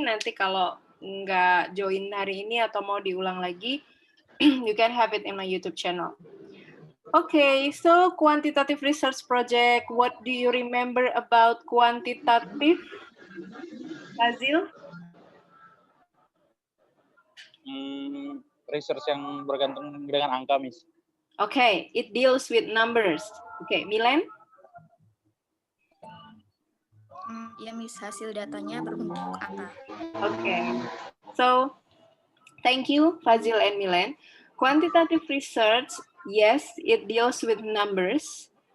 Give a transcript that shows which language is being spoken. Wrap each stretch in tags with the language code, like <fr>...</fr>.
<id>Nanti kalau nggak join hari ini atau mau diulang lagi,</id> <en>you can have it in my YouTube channel. Okay, so quantitative research project. What do you remember about quantitative, Fazil?</en> <id>Research yang bergantung dengan angka, Miss.</id> <en>Okay, it deals with numbers. Okay, Milen?</en> <id>Ya, Miss, hasil datanya berbentuk angka.</id> <en>Okay, so thank you, Fazil and Milen. Quantitative research, yes, it deals with numbers.</en>